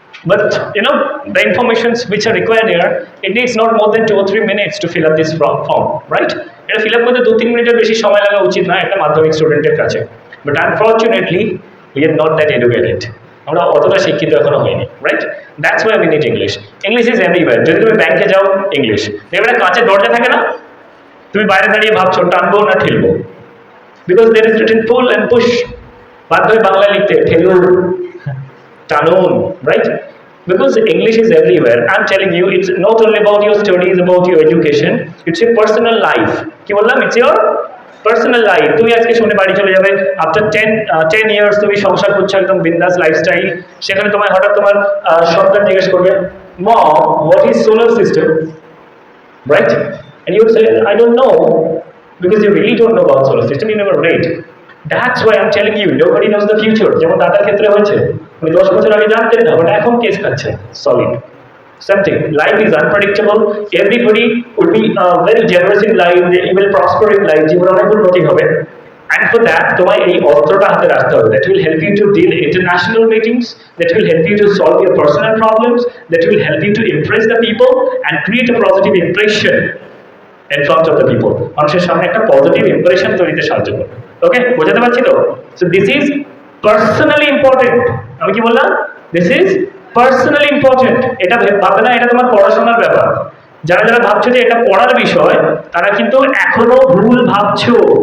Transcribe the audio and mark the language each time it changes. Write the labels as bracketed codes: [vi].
[en] But you know, the informations which are required here, it needs not more than 2 or 3 minutes to fill up this form, right? [bn] এটা fill up করতে 2-3 মিনিটের বেশি সময় লাগা উচিত না একটা মাধ্যমিক স্টুডেন্টের কাছে। [en] But unfortunately, we are not that educated. [bn] আমরা অতটা শিক্ষিত এখনো হইনি, right? [en] That's why we need English. English is everywhere. [bn] যদি তুমি ব্যাংকে যাও, ইংলিশ। এবারে কাঁচের দরজা থাকে না, তুমি বাইরে দাঁড়িয়ে ভাবছো টানবো না ঠেলবো, [en] because there is written pull and push, [bn] বাধ্য হয়ে বাংলায় লিখতে, ঠেলুন, টানুন, right? [en] Because English is everywhere. I'm telling you, it's not only about your studies, about your education, it's your personal life. [bn] কি বললাম? [en] It's your personal life. [bn] তুমি আজকে শুনে বাড়ি চলে যাবে, আফটার 10 years তুমি সংসার করছো একদম বিন্দাস লাইফস্টাইল, সেখানে তোমায় হঠাৎ তোমার সন্তান জিজ্ঞেস করবে, [en] mom, what is solar system, [bn] right? [en] And you would say, I don't know, because you really don't know about solar system, you never read. That's why I'm telling you, nobody knows the future. [bn] যেমন দাদার ক্ষেত্রে হয়েছে, উনি 10 বছর আগে জানতেন না, but এখন কেস খাচ্ছে solid. [en] Something. Life is unpredictable. Everybody would be very generous in life. They will prosper in life. [bn] জীবন অনেক উন্নতি হবে। [en] And for that, [bn] তোমায় এই অস্ত্রটা হাতে রাখতে হবে। [en] That will help you to deal international meetings. That will help you to solve your personal problems. That will help you to impress the people and create a positive impression in front of the people. [bn] মানুষের সামনে একটা positive impression তৈরিতে সাহায্য করবে। ওকে, বোঝাতে পারছি তো? [en] So this is personally important. [bn] আমি কি বললাম? [en] This is personally important. [bn] এটা ভাববে না এটা তোমার পড়াশোনার ব্যাপার। যারা যারা ভাবছো যে এটা পড়ার বিষয়, তারা কিন্তু এখনো ভুল ভাবছো।